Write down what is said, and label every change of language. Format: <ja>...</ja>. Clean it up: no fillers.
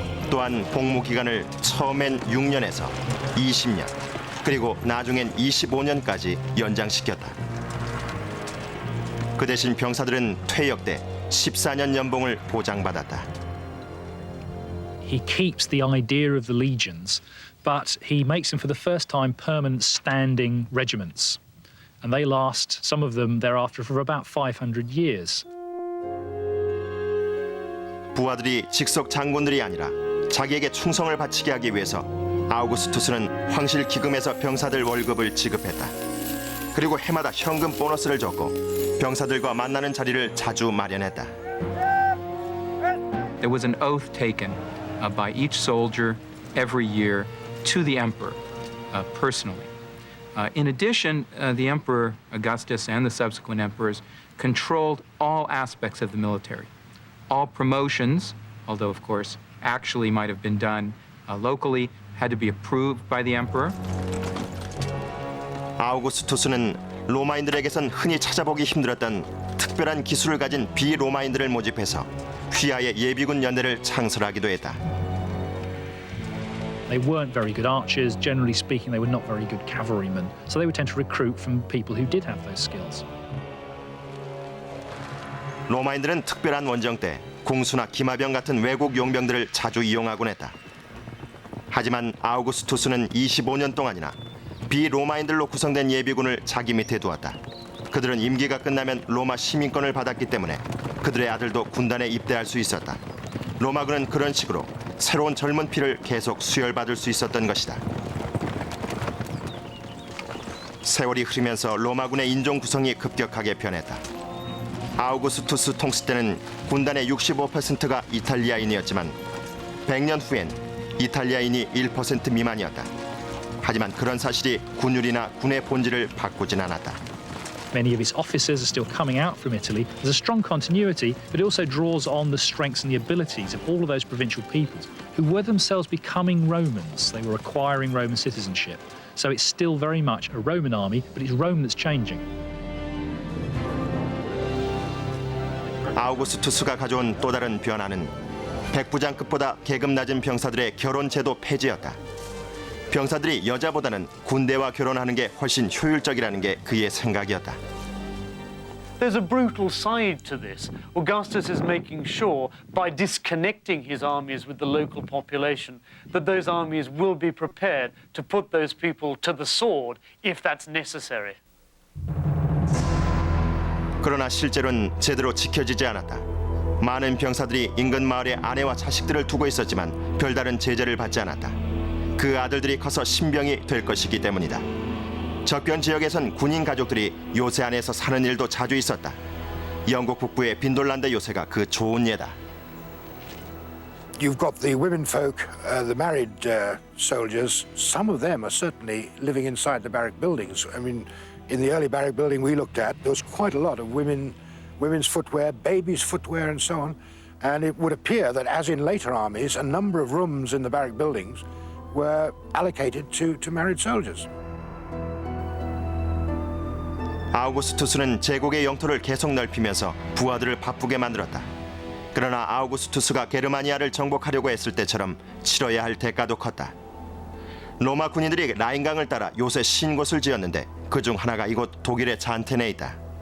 <ko>또한 복무 기간을 처음엔 6년에서 20년, 그리고 나중엔 25년까지 연장시켰다. 그 대신 병사들은 퇴역 때 14년 연봉을 보장받았다.</ko> <en>He keeps the idea of the legions, but he makes them for the first time permanent standing regiments. And they last, some of them thereafter, for about 500 years.</en> <ko>부하들이 직속 장군들이 아니라 자기에게 충성을 바치게 하기 위해서 아우구스투스는 황실 기금에서 병사들 월급을 지급했다. 그리고 해마다 현금 보너스를 줬고 병사들과 만나는 자리를 자주 마련했다.</ko> <en>There was an oath taken by each soldier every year to the emperor personally. In addition, the emperor Augustus and the subsequent emperors controlled all aspects of the military. All promotions, although of course actually might have been done locally, had to be approved by the emperor.</en> <ko>아우구스투스는 로마인들에게선 흔히 찾아보기 힘들었던 특별한 기술을 가진 비로마인들을 모집해서 휘하의 예비군 연대를 창설하기도 했다.</ko> <en>They weren't very good archers. Generally speaking, they were not very good cavalrymen. So they would tend to recruit from people who did have those skills.</en> <ko>로마인들은 특별한 원정 때 궁수나 기마병 같은 외국 용병들을 자주 이용하곤 했다. 하지만 아우구스투스는 25년 동안이나 비로마인들로 구성된 예비군을 자기 밑에 두었다. 그들은 임기가 끝나면 로마 시민권을 받았기 때문에 그들의 아들도 군단에 입대할 수 있었다. 로마군은 그런 식으로 새로운 젊은 피를 계속 수혈받을 수 있었던 것이다. 세월이 흐르면서 로마군의 인종 구성이 급격하게 변했다. 아우구스투스 통치 때는 군단의 65%가 이탈리아인이었지만 100년 후엔 이탈리아인이 1% 미만이었다. 하지만 그런 사실이 군율이나 군의 본질을 바꾸진 않았다.</ko> <en>Many of its officers are still coming out from Italy. There's a strong continuity, but it also draws on the strengths and the abilities of all of those provincial peoples who were themselves becoming Romans. They were acquiring Roman citizenship. So it's still very much a Roman army, but it's Rome that's changing.</en> <ko>아우구스투스가 가져온 또 다른 변화는 백부장급보다 계급 낮은 병사들의 결혼 제도 폐지였다. 병사들이 여자보다는 군대와 결혼하는 게 훨씬 효율적이라는 게 그의 생각이었다.</ko> <en>There's a brutal side to this. Augustus is making sure, by disconnecting his armies with the local population, that those armies will be prepared to put those people to the sword if that's necessary.</en> <ko>그러나 실제로는 제대로 지켜지지 않았다. 많은 병사들이 인근 마을에 아내와 자식들을 두고 있었지만 별다른 제재를 받지 않았다. 그 아들들이 커서 신병이 될 것이기 때문이다. 적변 지역에선 군인 가족들이 요새 안에서 사는 일도 자주 있었다. 영국 북부의 빈돌란드 요새가 그 좋은 예다.</ko> <en>You've got the women folk, the married soldiers. Some of them are certainly living inside the barrack buildings. I mean, in the early barrack building we looked at, there was quite a lot of women's footwear, babies' footwear, and so on. And it would appear that, as in later armies, a number of rooms in the barrack buildings were allocated to married soldiers.</en> <ko>아우구스투스는 제국의 영토를 계속 넓히면서 부하들을 바쁘게 만들었다. 그러나 아우구스투스가 게르마니아를 정복하려고 했을 때처럼 치러야 할 대가도 컸다. 로마 군인들이 라인강을 따라 요새 신 곳을 지었는데 그중 하나가 이곳 독일의 잔텐에 있다.</ko>